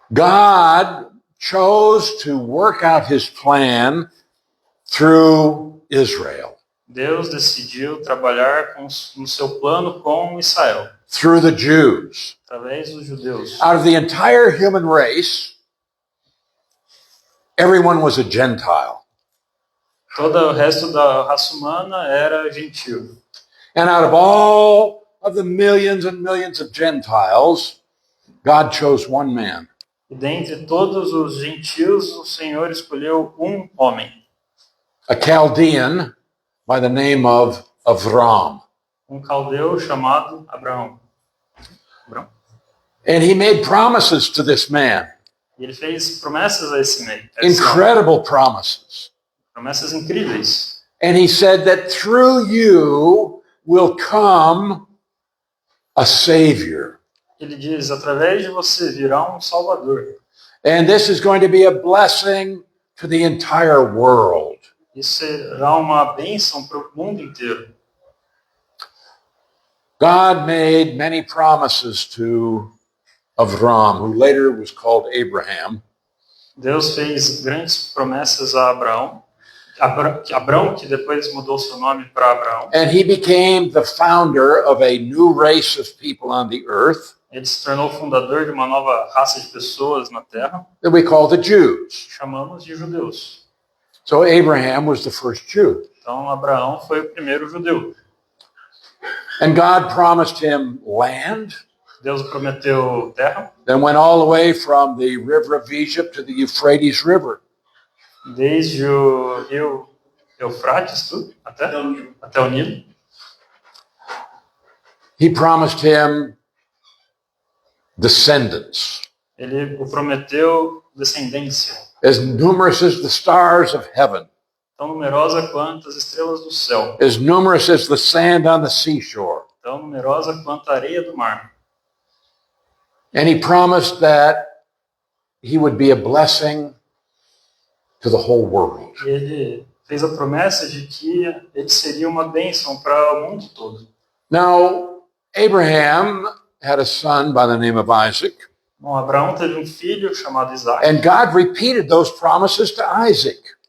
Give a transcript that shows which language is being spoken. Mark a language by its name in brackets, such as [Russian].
[English] God chose to work out his plan through Israel, [Portuguese] Deus decidiu trabalhar no seu plano com Israel, [English] through the Jews. [Portuguese] através dos judeus. [English] Out of the entire human race, everyone was a Gentile. [Portuguese] Todo o resto da raça humana era gentil. [English] And out of all of the millions and millions of Gentiles, God chose one man. [Portuguese] E dentre todos os gentios, o Senhor escolheu um homem, [English] A Chaldean by the name of Avram. [Portuguese] um caldeu chamado Abraão. [English] And he made promises to this man, [Portuguese] E ele fez promessas a esse homem, [English] incredible promises. [Portuguese] promessas incríveis. [English] And he said that through you will come a Savior. [Portuguese] Ele diz, através de você virá um Salvador. [English] And this is going to be a blessing to the entire world. [Portuguese] Isso será uma bênção para o mundo inteiro. [English] God made many promises to Avram, who later was called Abraham. [Portuguese] Deus fez grandes promessas a Abraão. Abraão, que depois mudou seu nome para Abraão. [English] And he became the founder of a new race of people on the earth [Portuguese] Ele se tornou fundador de uma nova raça de pessoas na Terra, [English] that we call the Jews. [Portuguese] chamamos de judeus. [English] So Abraham was the first Jew. [Portuguese] Então Abraão foi o primeiro judeu. [English] And God promised him land, [Portuguese] Deus prometeu terra, [English] then went all the way from the river of Egypt to the Euphrates River. [Portuguese] desde o rio Eufrates, tudo, até o Nilo. [English] He promised him descendants, [Portuguese] Ele o prometeu descendência, [English] as numerous as the stars of heaven. [Portuguese] tão numerosa quanto as estrelas do céu, [English] as numerous as the sand on the seashore. [Portuguese] tão numerosa quanto a areia do mar. [English] And he promised that he would be a blessing to the whole world. [Portuguese] E ele fez a promessa de que ele seria uma bênção para o mundo todo. [English] Now, Abraham had a son by the name of Isaac, [Portuguese] Bom, Abraão teve um filho chamado Isaac, [English] and God repeated those promises to Isaac.